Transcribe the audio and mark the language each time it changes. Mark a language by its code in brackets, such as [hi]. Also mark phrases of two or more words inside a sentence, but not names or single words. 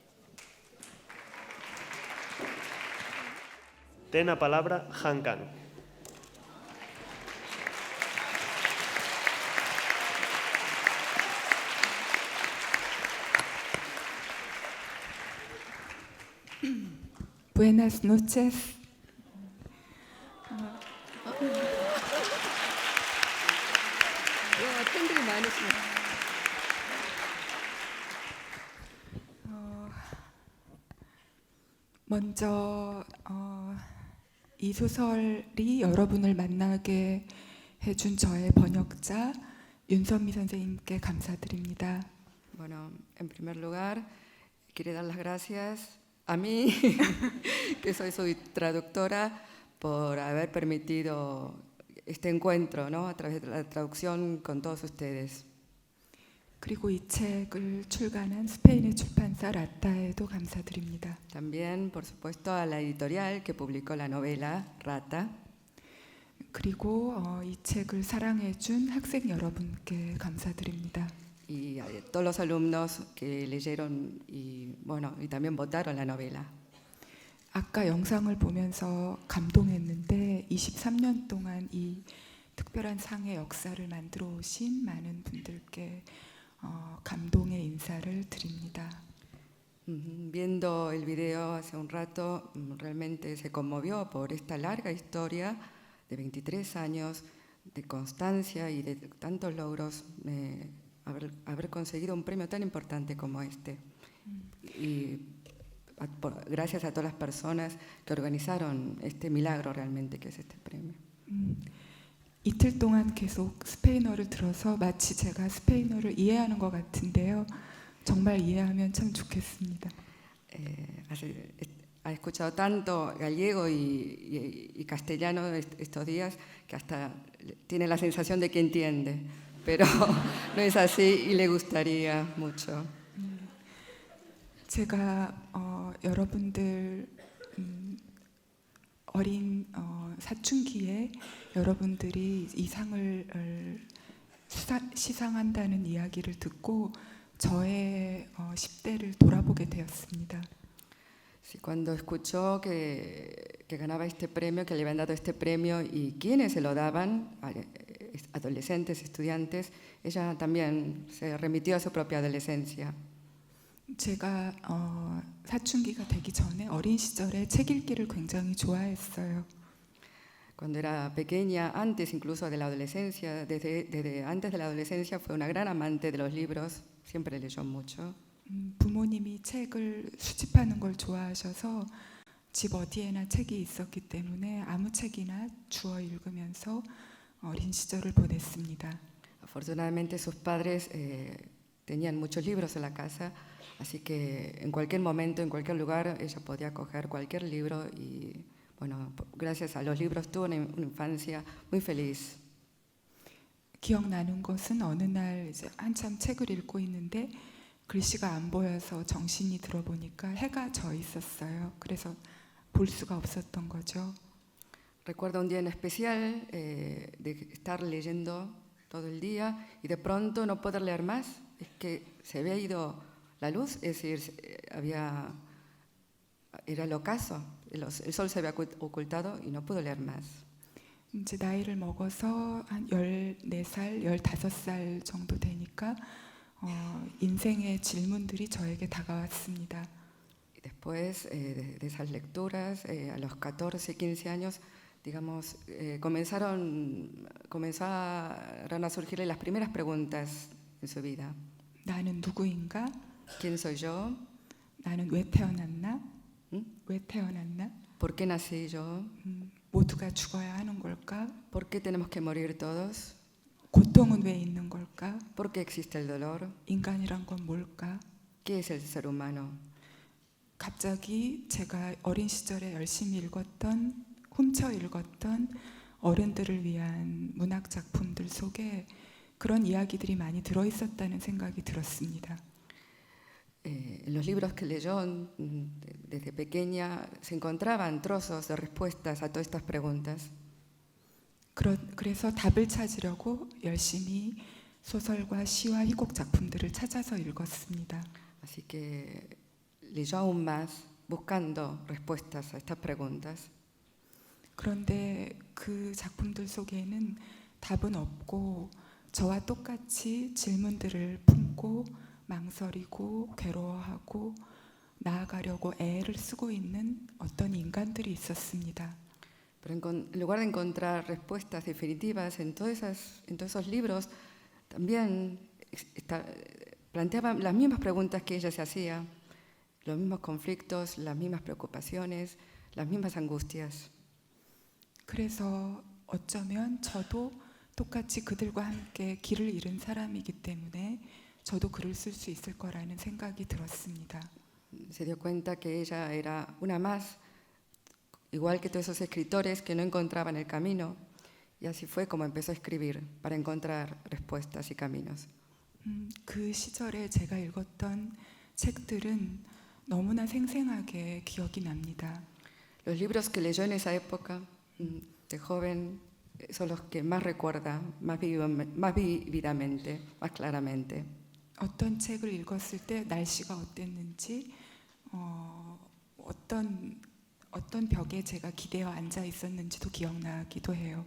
[gl] Ten a palabra Han Kam. [es] Buenas noches. [ko] 먼저 이 소설이 여러분을 만나게 해준 저의 번역자 윤선미 선생님께 감사드립니다. [es] Bueno, en primer lugar, quiero dar las gracias a mí, que soy su traductora, por haber permitido este encuentro, ¿no? A través de la traducción con todos ustedes. [ko] 그리고 이 책을 출간한 스페인의 출판사 라타에도 감사드립니다. [es] También, por supuesto, a la editorial que publicó la novela Rata. [ko] 그리고 이 책을 사랑해준 학생 여러분께 감사드립니다. [es] Y a todos los alumnos que leyeron y también votaron la novela. [ko] 아까 영상을 보면서 감동했는데 23년 동안 이 특별한 상의 역사를 만들어 오신 많은 분들께 감동의 인사를 드립니다. [es] Viendo el video hace un rato, realmente se conmovió por esta larga historia de 23 años de constancia y de tantos logros, haber conseguido un premio tan importante como este. Y gracias a todas las personas que organizaron este milagro realmente que es este premio. [ko] 이틀 동안 계속 스페인어를 들어서 마치 제가 스페인어를 이해하는 것 같은데요. 정말 이해하면 참 좋겠습니다. [es] Ha escuchado tanto gallego y castellano estos días que hasta tiene la sensación de que entiende, pero no es así y le gustaría mucho. [ko] 제가 여러분들 어린 사춘기에 여러분들이 이 상을 시상한다는 이야기를 듣고 저의 10대를 돌아보게 되었습니다. [es] Sí, cuando escuchó que ganaba este premio, que le habían dado este premio y quiénes se lo daban, adolescentes, estudiantes, ella también se remitió a su propia adolescencia. [ko] 제가 사춘기가 되기 전에 어린 시절에 책 읽기를 굉장히 좋아했어요. [es] Cuando era pequeña, antes incluso de la adolescencia, desde antes de la adolescencia fue una gran amante de los libros, siempre leyó mucho. [ko] 부모님이 책을 수집하는 걸 좋아하셔서 집 어디에나 책이 있었기 때문에 아무 책이나 주워 읽으면서 어린 시절을 보냈습니다. [es] Afortunadamente sus padres tenían muchos libros en la casa, así que en cualquier momento, en cualquier lugar, ella podía coger cualquier libro y bueno, gracias a los libros tuvo una infancia muy feliz. [ko] 기억나는 것은 어느 날 이제 한참 책을 읽고 있는데 글씨가 안 보여서 정신이 들어보니까 해가 져 있었어요. 그래서 볼 수가 없었던 거죠. [es] Recuerdo un día en especial de estar leyendo todo el día y de pronto no poder leer más, es que se había ido la luz, es decir, era el ocaso, el sol se había ocultado y no pude leer más. [ko] 이제 나이를 먹어서 한 14살, 15살 정도 되니까 인생의 질문들이 저에게 다가왔습니다. [es] Después de esas lecturas, a los 14, 15 años, digamos, comenzaron a surgirle las primeras preguntas en su vida. [ko] 나는 누구인가? [es] ¿Quién soy yo? [ko] 나는 왜 태어났나? 왜 태어났나? [es] ¿Por qué nací yo? [ko] 모두가 죽어야 하는 걸까? [es] ¿Por qué tenemos que morir todos? [ko] 고통은 왜 있는 걸까? [es] ¿Por qué existe el dolor? [ko] 인간이란 건 뭘까? [es] ¿Qué es el ser humano? [ko] 갑자기 제가 어린 시절에 열심히 읽었던, 훔쳐 읽었던 어른들을 위한 문학 작품들 속에 그런 이야기들이 많이 들어 있었다는 생각이 들었습니다. [es] En los libros que leyó desde pequeña se encontraban trozos de respuestas a todas estas preguntas. [ko] 그래서 답을 찾으려고 열심히 소설과 시와 희곡 작품들을 찾아서 읽었습니다. [es] Así que leyó aún más buscando respuestas a estas preguntas. [ko] 그런데 그 작품들 속에는 답은 없고 저와 똑같이 질문들을 품고 망설이고 괴로워하고 나아가려고 애를 쓰고 있는 어떤 인간들이 있었습니다. [es] Pero en lugar de encontrar respuestas definitivas en todos esos libros, también planteaban las mismas preguntas que ella se hacía, los mismos conflictos, las mismas preocupaciones, las mismas angustias. [ko] 그래서 어쩌면 저도 똑같이 그들과 함께 길을 잃은 사람이기 때문에 저도 글을 쓸 수 있을 거라는 생각이 들었습니다. [es] Se dio cuenta que ella era una más, igual que todos esos escritores que no encontraban el camino, y así fue como empezó a escribir para encontrar respuestas y caminos. [ko] 그 시절에 제가 읽었던 책들은 너무나 생생하게 기억이 납니다. [es] Los libros que leyó en esa época de joven son los que más recuerda, más vívidamente, más claramente. [ko] 어떤 책을 읽었을 때 날씨가 어땠는지, 어떤 벽에 제가 기대어 앉아 있었는지도 기억나기도 해요.